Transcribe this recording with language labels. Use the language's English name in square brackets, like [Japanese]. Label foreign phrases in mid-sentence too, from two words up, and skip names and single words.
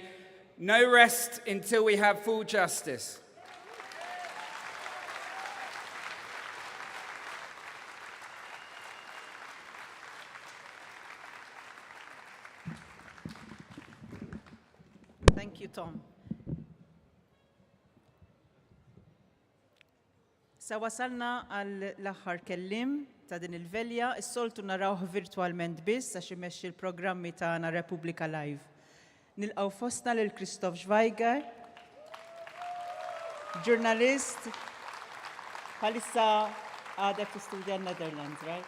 [English] No rest until we have full justice. Thank you, Tom. [Maltese] Sa wasalna għall-aħħar kellim ta' din il-velja, is-soltu narawh virtualment biss għax imexxi l-programmi tagħna Repubblika Live. Nilqgħu fostna lil Christoph Schweiger, ġurnalist, bħalissa għadek tistudja n-Netherlands, right?